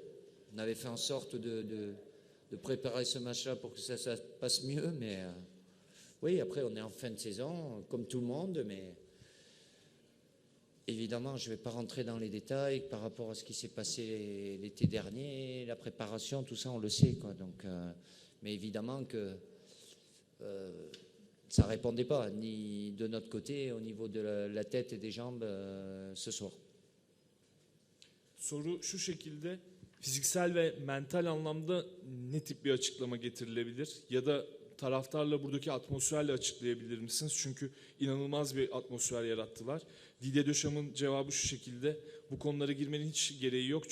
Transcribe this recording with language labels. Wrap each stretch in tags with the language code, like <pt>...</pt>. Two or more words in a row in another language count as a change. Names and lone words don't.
<fr>On avait fait en sorte de préparer ce match-là pour que ça se passe mieux, mais oui, après on est en fin de saison, comme tout le monde, mais évidemment je ne vais pas rentrer dans les détails par rapport à ce qui s'est passé l'été dernier, la préparation, tout ça on le sait, quoi. Donc, mais évidemment que ça ne répondait pas, ni de notre côté, au niveau de la tête et des jambes ce soir.</fr> <tr>Soru şu şekilde, fiziksel ve mental anlamda ne tip bir açıklama getirilebilir? Ya da taraftarla buradaki atmosferle açıklayabilir misiniz? Çünkü inanılmaz bir atmosfer yarattılar. Didier Deschamps' cevabı şu şekilde, bu konulara girmenin hiç gereği yok.</tr>